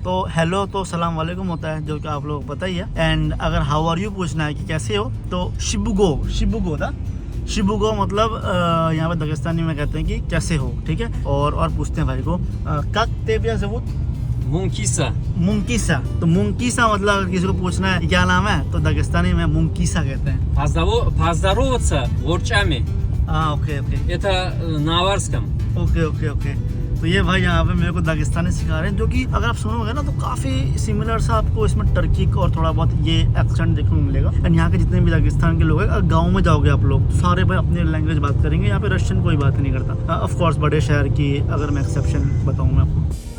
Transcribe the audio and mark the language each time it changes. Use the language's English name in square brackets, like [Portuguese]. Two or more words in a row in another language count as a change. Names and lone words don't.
[Hindi] तो हेलो तो [Arabic] سلام عليكم [Hindi] होता है, जो कि आप लोग पता ही है। एंड अगर [English] how are you [Hindi] पूछना है कि कैसे हो, तो शिबुगो, शिबुगो था, शिबुगो मतलब यहाँ पे दागिस्तानी में कहते हैं कि कैसे हो, ठीक है। और पूछते हैं भाई को [Russian] как тебя зовут [Hindi] Мункиса. मुंकीसा, तो मुंकीसा मतलब अगर किसी को पूछना है कि क्या नाम है तो दागिस्तानी में मुंकीसा कहते हैं। [Russian] Поздороваться ворчами. [Hindi] हाँ [English] okay okay [Russian] Это на аварском. [English] ओके ओके ओके। [Hindi] तो ये भाई यहाँ पे मेरे को दागिस्तानी सिखा रहे हैं, जो कि अगर आप सुनोगे ना तो काफ़ी सिमिलर सा आपको इसमें टर्की का और थोड़ा बहुत ये एक्सेंट देखने को मिलेगा। एंड यहाँ के जितने भी दागिस्तान के लोग हैं, अगर गाँव में जाओगे आप लोग सारे भाई अपनी लैंग्वेज बात करेंगे, यहाँ पे रशियन कोई बात नहीं करता। [English] of course [Hindi] बड़े शहर की अगर मैं एक्सेप्शन बताऊँ मैं आपको।